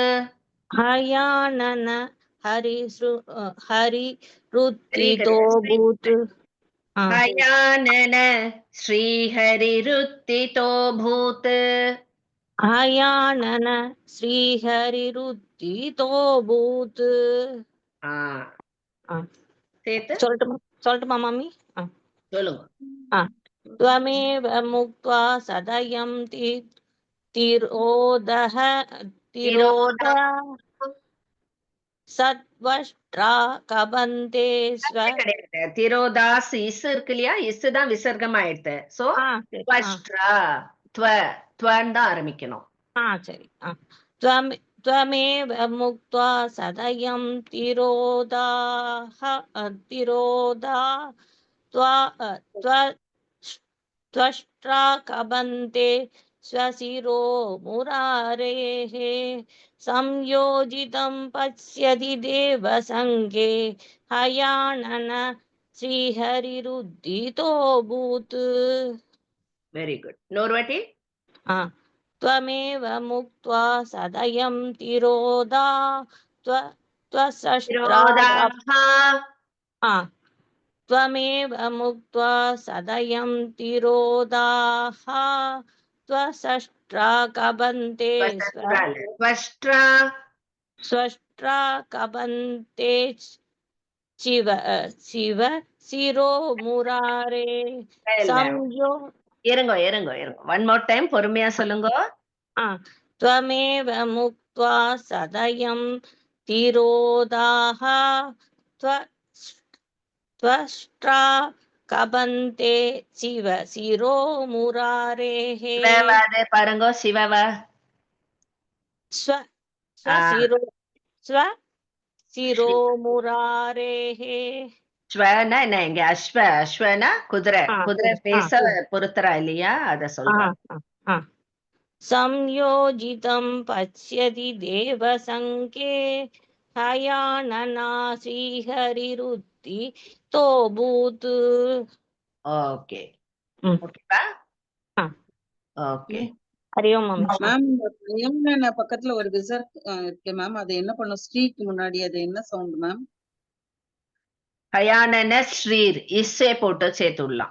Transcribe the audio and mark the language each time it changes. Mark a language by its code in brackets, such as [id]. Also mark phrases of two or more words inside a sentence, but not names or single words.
[sa] हयानन हरिरुत्थितो भूत् हयानन श्रीहरिरुत्थितो भूत् हयानन श्रीहरिरुत्थितो भूत्. [ta] சொல்லட்டுமா மாமி? சொல்லுங்க. [sa] त्वमेव मुक्त्वा सदयं तिरोदः सत्वष्ट्रा कबन्ते [ta] திரோதாஸ் இஸ் இருக்கு இல்லையா, இஸ் தான் விசர்க்கம் ஆயிடுது. சோ வஷ்ட்ரா துவன் தான் ஆரம்பிக்கணும். சரி. [sa] त्वमेव मुक्त्वा सदयं तिरोदा त्वष्ट्रा कबन्ते स्वशिरो मुरारेः संयोजितं पश्यति देवसङ्गे हयानन श्रीहरिरुद्धितो भूत्. [en] very good. नोर्वाटी. [sa] त्वमेव मुक्त्वा सदयं तिरोदा त्वमेव मुक्त्वा सदयं तिरोदाः त्वष्ट्रा कबन्ते स्वष्ट्रा कबन्ते शिव शिरो मुरारे [ta] இருங்க [en] one more time [ta] பொறுமையா சொல்லுங்க. [sa] त्वमेव मुक्त्वा सदयं तिरोदाः त्वष्ट्रा कबन्ते शिरो मुरारेः. [ta] பாருங்க சிவவ [sa] स्वशिरो मुरारेः. [ta] ஸ்வனா என்ன இங்க அஸ்வனா குதிரை பேச பொருத்தரா இல்லையா, அத சொல்றேன். [sa] संयोजितं पश्यति देवसङ्गे हयानना श्रीहरिरुत्थितो भूत्. [ta] ஓகே ஓகேவா? ஓகே. ஹரியோம் மேம். யமுனா பக்கத்துல ஒரு விசர் இருக்கு மேம், அது என்ன பண்ணும்? ஸ்ரீக்கு முன்னாடி அது என்ன சவுண்ட் மேம்? [sa] हयानन श्रीर् [ta] இஸ்ஸே போட்டு சேர்த்துடலாம்.